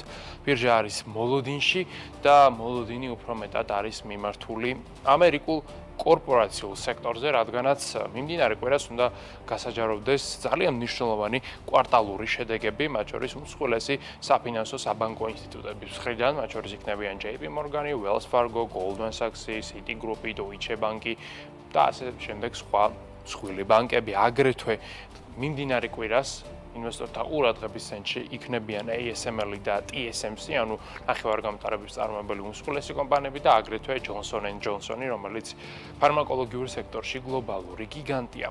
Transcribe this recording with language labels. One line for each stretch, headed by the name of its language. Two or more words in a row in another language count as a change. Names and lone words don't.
Georgian: ბირჟა არის მოლოდინში და მოლოდინი უფრო მეტად არის მიმართული ამერიკულ კორპორაციულ სექტორზე, რადგანაც მიმდინარე კვირას უნდა გასაჯაროვდეს ძალიან მნიშვნელოვანი კვარტალური შედეგები, მათ შორის უმსხვილესი საფინანსო საბანკო ინსტიტუტების მხრიდან, მათ შორის იქნებიან JP Morgan, Wells Fargo, Goldman Sachs, Citigroup, Deutsche Bank და ასე შემდეგ სხვა მსხვილი ბანკები. აგრეთვე მიმდინარე კვირას ინვესტორთა ყურადღების ცენტრში იქნებიან ASML და TSMC, ანუ ნახევარგამტარების წარმოებელი უმსხვილესი კომპანიები და აგრეთვე Johnson & Johnson, რომელიც ფარმაკოლოგიურ სექტორში გლობალური გიგანტია.